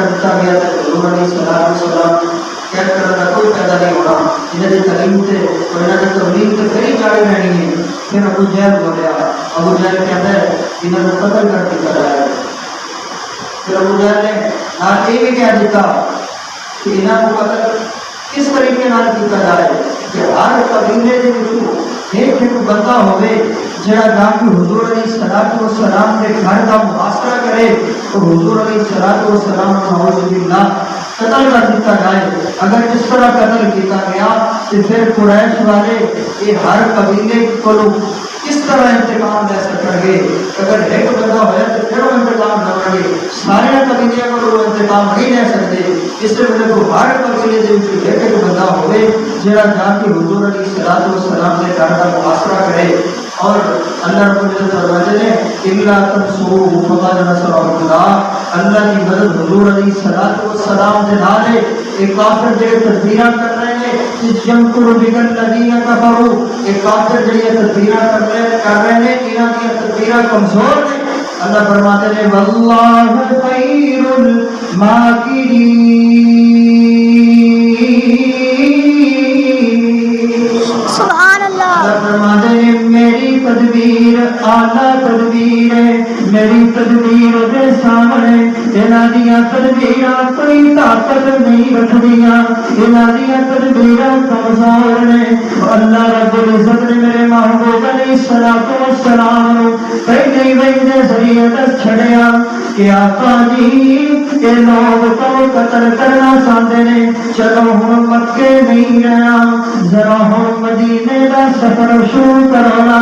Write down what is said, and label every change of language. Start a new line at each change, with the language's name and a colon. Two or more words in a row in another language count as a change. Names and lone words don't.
Urdu: دیتا گیا تو حضور علیہ السلام قید کرنے کا کوئی فائدہ نہیں ہونا انہیں کی تعلیم سے اور انہیں کی تبلیغ سے پھر ہی جاری رہنی ہے پھر ابو جہل بولیا ابو جہل کہتا ہے انہیں کو قتل کر دیتا جائے پھر ابو جہل نے یہ بھی کہہ دیتا کہ انہیں کو قتل کس طریقے نال کیتا جائے کہ ہر قبیلے کے ایک بندہ ہوئے جڑا جا کے حضور علیہ السلام کے گھر کا محاصرہ کرے تو حضور علیہ السلام نعوذ باللہ قتل کر دیتا جائے اگر اس طرح قتل کیا گیا تو پھر قریش والے یہ ہر قبیلے کو کس طرح انتقام لے سکیں گے اگر ایک بندہ ہوا تو پھر وہ انتقام لیں گے سارے قبیلے کو وہ انتقام نہیں لے سکتے اس لیے میرے کو ہر قبیلے کے ایک بندہ ہوئے جڑا جا کے حضور علیہ السلام کے گھر کا محاصرہ کرے اور اللہ رب العزت فرماتے ہیں
Arabic: الا تنصروه فقد نصره اللہ
Urdu: اللہ کی مدد حضور علیہ السلام کے نال ہے ایک کافر جو تدبیراں کر رہے ہیں
Arabic: یمکر بک الذین کفروا
Urdu: ایک کافر جو تدبیراں کر رہے ہیں انہاں کی تدبیراں کمزور ہیں اللہ فرماتے ہیں
Arabic: واللہ خیر الماکرین سبحان اللہ
Punjabi: فرماتے ہیں میری تدبیر اعلیٰ تدبیر ہے، میری تدبیر دے سامنے انہاں دیاں تدبیراں کوئی طاقت نہیں رکھدیاں، انہاں دیاں تدبیراں کمزور نے۔ اللہ رب العزت نے میرے محبوب علیہ الصلوۃ والسلام نو پہلے ہی وحی ذریعے دس چھڑیا کہ آقا جی یہ لوگ تو قتل کرنا چاہتے ہیں، چلو ہن مکے نہیں رہنا، ذرا ہن مدینے کا سفر شروع کرونا۔